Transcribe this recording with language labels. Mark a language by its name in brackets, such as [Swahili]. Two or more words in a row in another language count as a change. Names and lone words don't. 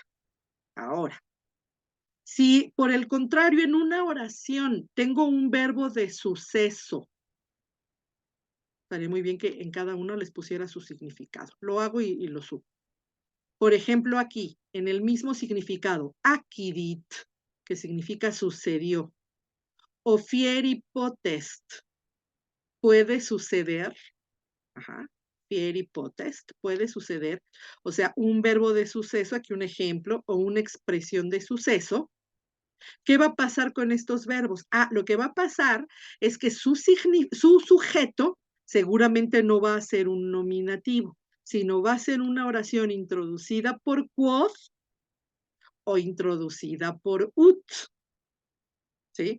[Spanish] Ahora, si por el contrario en una oración tengo un verbo de suceso, estaría muy bien que en cada uno les pusiera su significado. Lo hago y lo subo. Por ejemplo, aquí, en el mismo significado, acquidit, que significa sucedió, o [Latin] fieri potest, [Spanish] puede suceder, ajá, [Latin] fieri potest, [Spanish] puede suceder, o sea, un verbo de suceso, aquí un ejemplo, o una expresión de suceso. ¿Qué va a pasar con estos verbos? Lo que va a pasar es que su sujeto seguramente no va a ser un nominativo, sino va a ser una oración introducida por quod o introducida por ut, ¿sí?